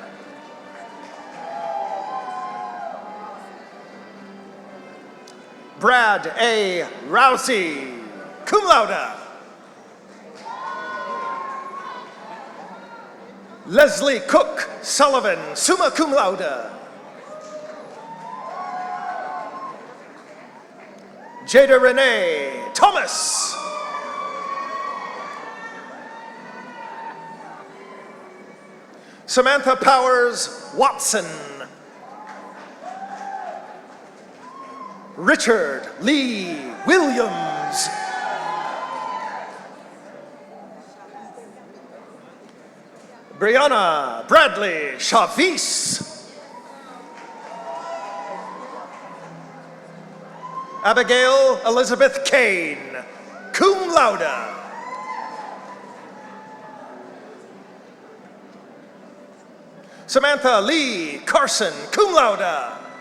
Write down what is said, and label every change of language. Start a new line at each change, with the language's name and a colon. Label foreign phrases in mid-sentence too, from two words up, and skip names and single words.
English: Brad A. Rousey,
Latin: cum laude.
English: Leslie Cook Sullivan,
Latin: summa cum laude.
English: Jada Renee Thomas. Samantha Powers Watson. Richard Lee Williams. Brianna Bradley Chavis. Abigail Elizabeth Kane,
Latin: cum laude.
English: Samantha Lee Carson,
Latin: cum laude.